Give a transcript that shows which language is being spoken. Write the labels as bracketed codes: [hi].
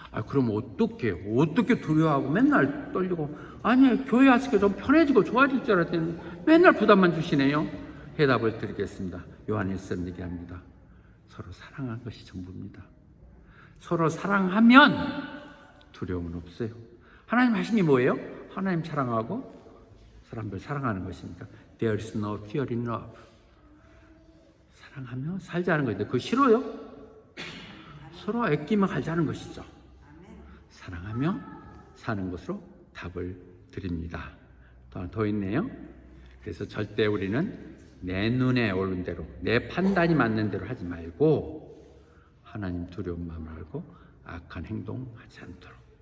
[ko] 그럼 어떻게 두려워하고 맨날 떨리고 아니 교회 왔으니까 좀 편해지고 좋아질 줄 알았더니 맨날 부담만 주시네요. 해답을 드리겠습니다. 요한일서 얘기합니다. 서로 사랑하는 것이 전부입니다. 서로 사랑하면 두려움은 없어요. 하나님 하신 게 뭐예요? 하나님 사랑하고 사람들 사랑하는 것이니까 [en] There is no fear in love. [ko] 사랑하며 살자는 것인데 그거 싫어요? 서로 아끼며 살자는 것이죠. 사랑하며 사는 것으로 답을 드립니다. 또 더 있네요. 그래서 절대 우리는 내 눈에 오른 대로 내 판단이 맞는 대로 하지 말고 하나님 두려운 마음을 알고 악한 행동하지 않도록.